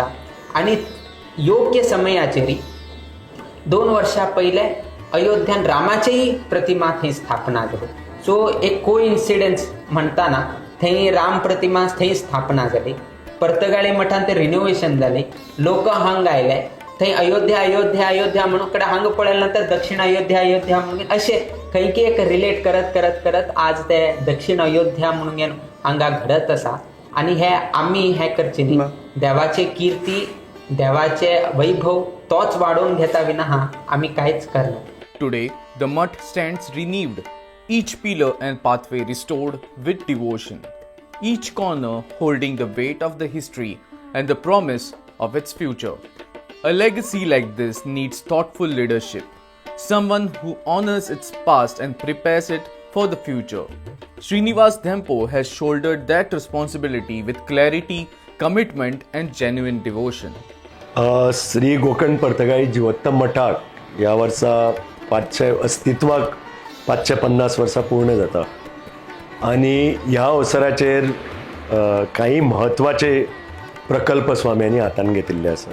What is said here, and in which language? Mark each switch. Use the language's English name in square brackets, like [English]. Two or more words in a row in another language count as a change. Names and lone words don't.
[Konkani] आणि योग्य समयाचेर 2 वर्षा पहिले अयोध्यान रामाचेही प्रतिमा थंय स्थापना जाली. सो एक कोइन्सिडन्स म्हणटाना थंय राम प्रतिमा थंय स्थापना जाली. पर्तगाळी मठान ते रिनोवेशन जाले, लोक हांगा आयले, थंय अयोध्या अयोध्या अयोध्या म्हणून कडे हांगा पळयल्या नंतर दक्षिण अयोध्या अयोध्या म्हणून असे खंयकी एक रिलेट करत करत करत आज ते दक्षिण अयोध्या म्हणून हांगा घडत आसा. आणि हे आम्ही हे करचे न्ही, देवाचे कीर्ती देवाचे वैभव तोच वाढवून घेता विना आम्ही काहीच करणार. [English] Today, the Mutt stands renewed, each pillar and pathway restored with devotion, each corner holding the weight of the history and the promise of its future. A legacy like this needs thoughtful leadership, someone who honors its past and prepares it for the future. Srinivas Dhempo has shouldered that responsibility with clarity, commitment, and genuine devotion. [Konkani] श्री गोकर्ण पर्तगाळी जिवोत्तम मठाक ह्या वर्सा 500 अस्तित्वाक 550 वर्सां पूर्ण जाता. आणि ह्या अवसराचेर काही म्हत्वाचे प्रकल्प स्वाम्यांनी हातान घेतिल्ले आसा.